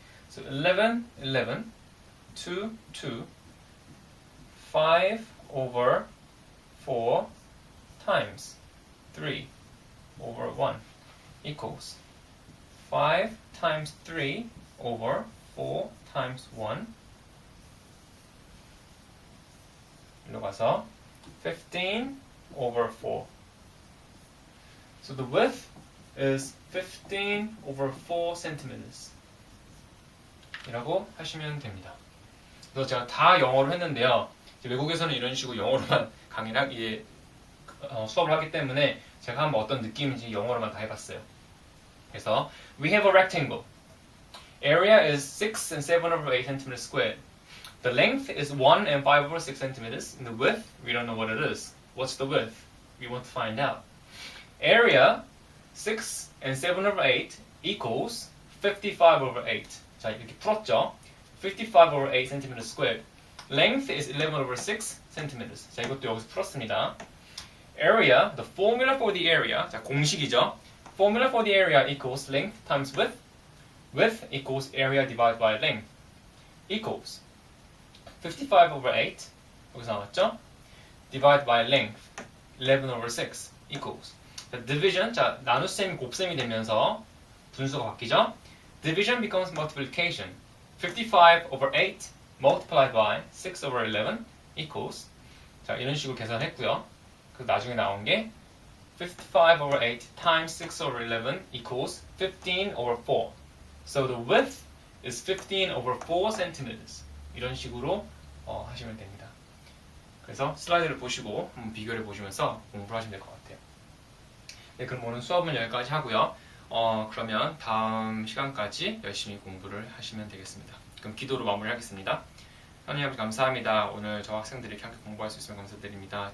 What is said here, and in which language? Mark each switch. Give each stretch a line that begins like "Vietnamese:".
English: So 11, 11, 2, 2, 5 over 4 times 3 over 1 equals 5 times 3 over 4 times 1
Korean: 일로 가서
English: 15 over 4. So the width is 15 over 4 centimeters.
Korean: 이라고 하시면 됩니다. 그래서 제가 다 영어로 했는데요. 외국에서는 이런 식으로 영어로만 강의를 수업을 하기 때문에 제가 한번 어떤 느낌인지 영어로만 다 해봤어요. 그래서
English: we have a rectangle. Area is 6 and 7 over 8 centimeters squared. The length is 1 and 5 over 6 centimeters. And the width, we don't know what it is. What's the width? We want to find out. Area 6 and 7 over 8 equals 55 over 8.
Korean: 자, 이렇게 풀었죠?
English: 55 over 8 centimeters squared. Length is 11 over 6 centimeters.
Korean: 자, 이것도 여기서 풀었습니다.
English: Area, the formula for the area.
Korean: 자, 공식이죠?
English: Formula for the area equals length times width. Width equals area divided by length. Equals 55 over 8.
Korean: 여기서 나왔죠?
English: Divided by length. 11 over 6 equals.
Korean: 자, division, 자, 나눗셈이 곱셈이 되면서 분수가 바뀌죠?
English: Division becomes multiplication. 55 over 8 multiplied by 6 over 11 equals.
Korean: 자, 이런 식으로 계산했고요. 그 나중에 나온 게
English: 55 over 8 times 6 over 11 equals 15 over 4. So the width is 15 over 4 centimeters.
Korean: 이런 식으로 하시면 됩니다. 그래서 슬라이드를 보시고 한번 비교를 보시면서 공부를 하시면 될 것 같아요. 네, 그럼 오늘 수업은 여기까지 하고요. 그러면 다음 시간까지 열심히 공부를 하시면 되겠습니다. 그럼 기도로 마무리하겠습니다. 하나님 아버지 감사합니다. 오늘 저 학생들이 이렇게 함께 공부할 수 있으면 감사드립니다.